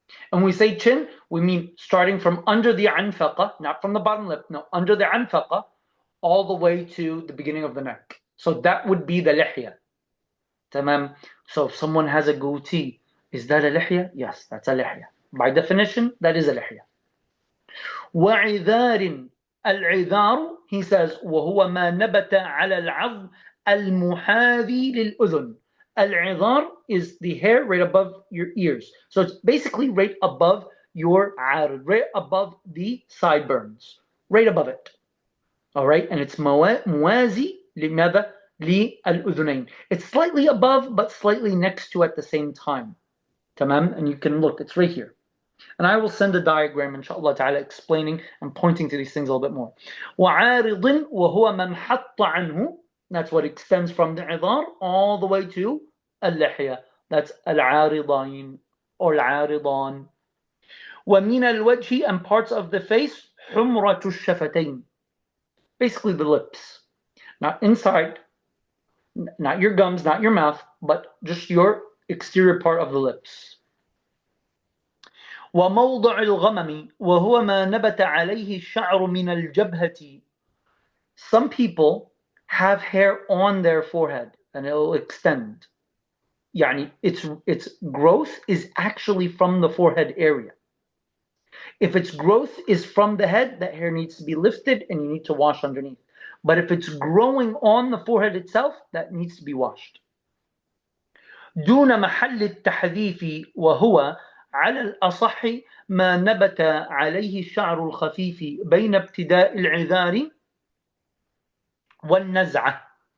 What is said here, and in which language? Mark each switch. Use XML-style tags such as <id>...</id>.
<en>And when we say chin, we mean starting from under the anfaqa, not from the bottom lip, no, under the anfaqa, all the way to the beginning of the neck. So that would be the lihya. Tamam. So if someone has a goatee, is that a lihya? Yes, that's a lihya. By definition, that is a lihya.</en> <ar>وعذار. العذار,</ar> <en>he says,</en> <ar>وهو ما نبت على العظم المحاذي للأذن.</ar> <en>Al-'idhar is the hair right above your ears. So it's basically right above your arid, right above the sideburns, right above it. All right, and it's muwazi لماذا?</en> <ar>للأذنين.</ar> <en>It's slightly above, but slightly next to at the same time. Tamam, and you can look, it's right here. And I will send a diagram, inshallah ta'ala, explaining and pointing to these things a little bit more.</en> <ar>وعارض وهو من حط عنه.</ar> <en>That's what extends from the idhar all the way to al-lihya. That's al-aridain or al-aridan.</en> <ar>ومن الوجه,</ar> <en>and parts of the face,</en> <ar>حمرة الشفتين.</ar> <en>Basically the lips. Not inside, not your gums, not your mouth, but just your exterior part of the lips.</en> <ar>وموضع الغمم وهو ما نبت عليه الشعر من الجبهة.</ar> <en>Some people have hair on their forehead and it will extend. يعني its growth is actually from the forehead area. If its growth is from the head, that hair needs to be lifted and you need to wash underneath. But if it's growing on the forehead itself, that needs to be washed.</en> <ar>دون محل التحذيف وهو على الأصح ما نبت عليه الشعر الخفيف بين ابتداء العذار والنزعة.</ar>